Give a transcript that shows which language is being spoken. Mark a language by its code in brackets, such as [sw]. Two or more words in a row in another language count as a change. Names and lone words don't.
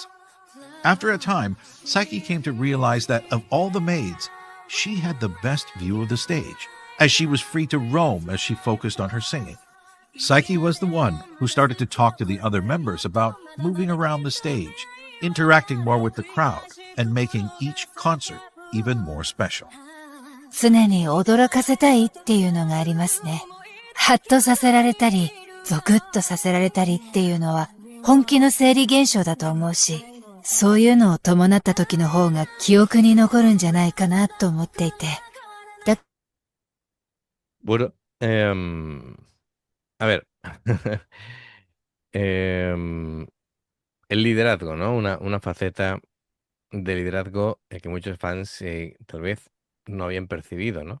[en] After a time, Psyche came to realize that of all the maids, she had the best view of the stage, as she was free to roam as she focused on her singing. Psyche was the one who started to talk to the other members about moving around the stage, interacting more with the crowd, and making each concert even more special. [ja] 常に驚かせたいっていうのがありますね。ハッとさせられたり、ゾクッとさせられたりっていうのは本気の生理現象だと思うし、そういうのを伴った時の方が記憶に残るんじゃないかなと思っていて。 [es] Bueno, a ver. El liderazgo, ¿no? Una faceta de liderazgo que muchos fans tal vez no habían percibido, ¿no?